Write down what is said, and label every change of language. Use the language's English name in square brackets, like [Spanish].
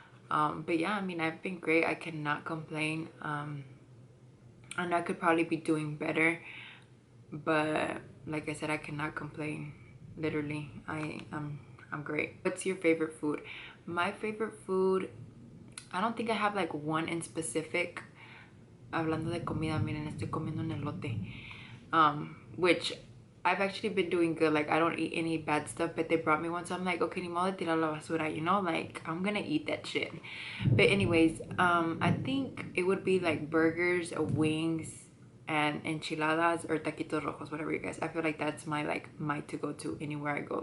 [English] But yeah, I mean, I've been great. I cannot complain. And I could probably be doing better, but like I said, I cannot complain. Literally, I'm great. What's your favorite food? My favorite food, I don't think I have like one in specific. [Spanish] Hablando de comida, miren, estoy comiendo un elote. [English] Which I've actually been doing good. Like I don't eat any bad stuff, but they brought me one, so I'm like, okay, [Spanish] ni modo de tirar la basura, [English] you know, like I'm gonna eat that shit. But anyways, I think it would be like burgers, wings, and enchiladas, or taquitos rojos, whatever you guys. I feel like that's my to go to anywhere I go.